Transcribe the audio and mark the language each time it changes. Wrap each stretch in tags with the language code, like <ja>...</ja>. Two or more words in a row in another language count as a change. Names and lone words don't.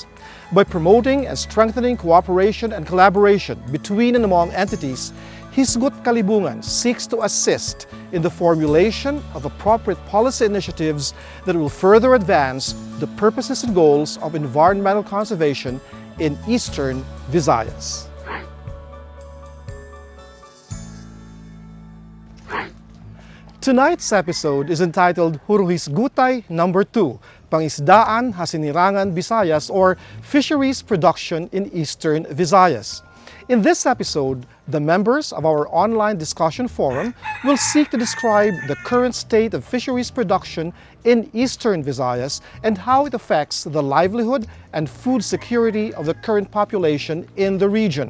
<en>By promoting and strengthening cooperation and collaboration between and among entities, Huruhisgutay seeks to assist in the formulation of appropriate policy initiatives that will further advance the purposes and goals of environmental conservation in Eastern Visayas. Tonight's episode is entitled Huruhisgutay number 2,</en> <war>Pangisdaan, Sinirangan Bisayas,</war> <en>or Fisheries Production in Eastern Visayas. In this episode, the members of our online discussion forum will seek to describe the current state of fisheries production in Eastern Visayas and how it affects the livelihood and food security of the current population in the region.</en>